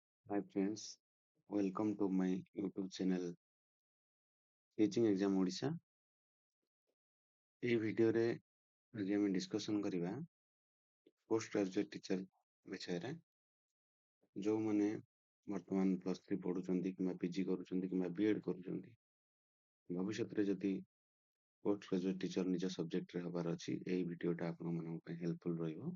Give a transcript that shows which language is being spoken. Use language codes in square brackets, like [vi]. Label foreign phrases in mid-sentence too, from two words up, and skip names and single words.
[en] Hi friends, welcome to my YouTube channel Teaching Exam Odisha। [or] এই ଭିଡିଓରେ ଆଜି ଆମେ ଡିସ୍କସନ କରିବା [en] post graduate teacher [or] ବିଷୟରେ। ଯୋଉମାନେ ବର୍ତ୍ତମାନ +3 ପଢୁଛନ୍ତି କିମ୍ବା ପିଜି କରୁଛନ୍ତି କିମ୍ବା ବିଏଡ୍ କରୁଛନ୍ତି, ଭବିଷ୍ୟତରେ ଯଦି [en] post graduate teacher [or] ନିଜ ସବଜେକ୍ଟରେ ହବାର ଅଛି, ଏହି ଭିଡିଓଟା ଆପଣମାନଙ୍କ ପାଇଁ ହେଲ୍ପଫୁଲ ରହିବ।